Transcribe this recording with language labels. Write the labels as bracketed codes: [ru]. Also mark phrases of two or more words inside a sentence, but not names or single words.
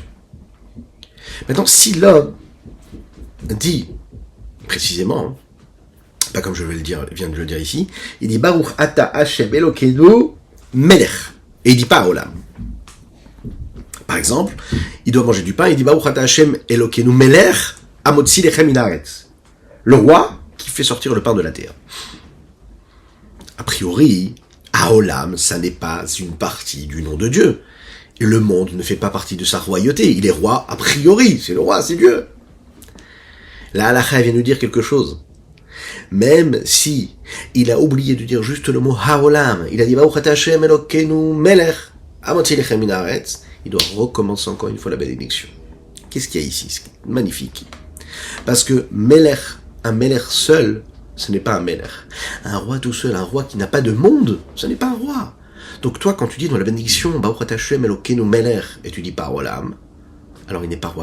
[fr] Maintenant, si l'homme dit précisément, pas comme je viens de le dire ici, il dit [he] ברוך אתה השם אלוקינו מלך, [fr] et il dit pas Olam. Par exemple, il doit manger du pain, il dit [he] ברוך אתה השם אלוקינו מלך המוציא לחם מן הארץ, [fr] le roi qui fait sortir le pain de la terre. A priori, Haolam, ça n'est pas une partie du nom de Dieu. Et le monde ne fait pas partie de sa royauté. Il est roi a priori. C'est le roi, c'est Dieu. La halakha vient nous dire quelque chose. Même si il a oublié de dire juste le mot Haolam, il a dit [he] ברוך אתה השם אלוקינו מלך המוציא לחם מן הארץ, [fr] il doit recommencer encore une fois la bénédiction. Qu'est-ce qu'il y a ici? C'est magnifique. Parce que Melech, un Melech seul, ce n'est pas un Melech. Un roi tout seul, un roi qui n'a pas de monde, ce n'est pas un roi. Donc toi, quand tu dis dans la bénédiction, [he] ברוך אתה השם אלוקינו מלך, [fr] et tu dis pas Olam, alors il n'est pas roi.